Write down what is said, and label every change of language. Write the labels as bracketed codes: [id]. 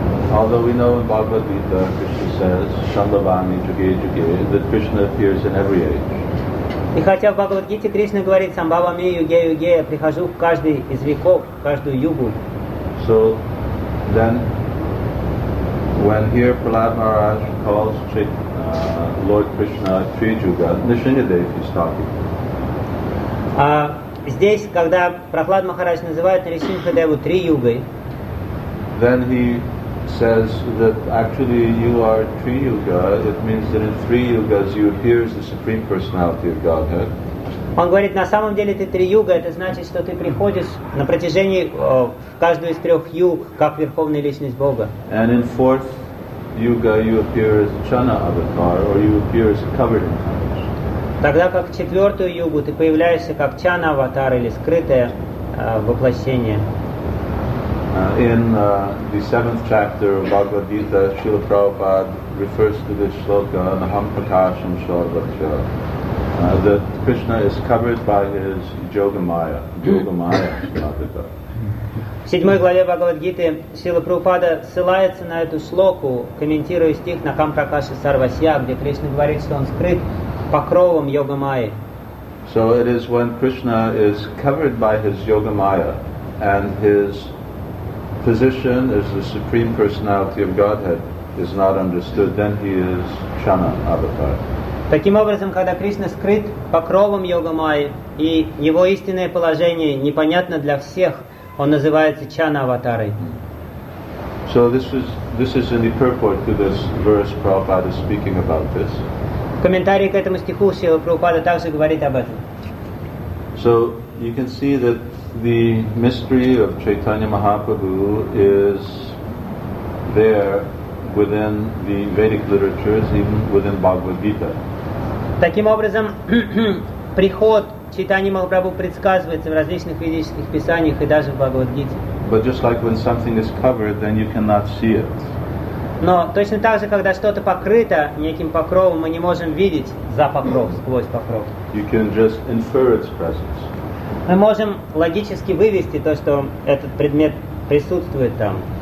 [en] Although we know in Bhagavad Gita, Krishna says, Shandavani Juge Juge, that Krishna appears in every age. [ru] И хотя в Бхагавад Гите Кришна говорит Самбавами Юге Юге, я прихожу в каждый из веков, в каждую югу. [en] So then when here Prahlad Maharaj calls Lord Krishna Triyuga, Nishinyadev is talking. [ru] Здесь, когда Прахлад Махарадж называет Нришинхадеву три югой, [en] then he says that actually you are Triyuga, it means that in three yugas you appear as the Supreme Personality of Godhead. [ru] Он говорит, на самом деле ты Триюга, это значит, что ты приходишь на протяжении каждую из трех юг как Верховная Личность Бога. [en] And in fourth yuga you appear as Chana Avatar, or you appear as a covered incarnation. [ru] Тогда как в четвертую югу ты появляешься как Чана Аватар или скрытое воплощение. [en] In the seventh chapter of Bhagavad Gita, Srila Prabhupada refers to this shloka, Naham Prakasham Shalvatya, that Krishna is covered by his Yogamaya, Yogamaya Shalvatya. [ru] В седьмой главе Бхагавад Гиты Шрила Прабхупада ссылается на эту шлоку, комментируя стих Нахам Пракаша Сарвасья, где Кришна говорит, что он скрыт покровом Йогамайи. [en] So it is when Krishna is covered by his Yogamaya and his position as the Supreme Personality of Godhead is not understood, then he is Chana Avatar. [ru] Таким образом, когда Кришна скрыт покровом Йогамайи, и его истинное положение непонятно для всех, он называется Чана Аватарой. [en] So this is in the purport to this verse, Prabhupada is speaking about this. [ru] В комментарии к этому стиху Шрила Прабхупада также говорит об этом. [en] So you can see that the mystery of Chaitanya Mahaprabhu is there within the Vedic literatures, even within Bhagavad Gita. [ru] Таким образом, приход читания Махапрабху предсказывается в различных ведических писаниях и даже в Бхагавад Гите. [en] But just like when something is covered, then you cannot see it. [ru] Но точно так же, когда что-то покрыто неким покровом, мы не можем видеть за покров, сквозь покров. [en] You can just infer its presence. [ru] Мы можем логически вывести то, что этот предмет присутствует там.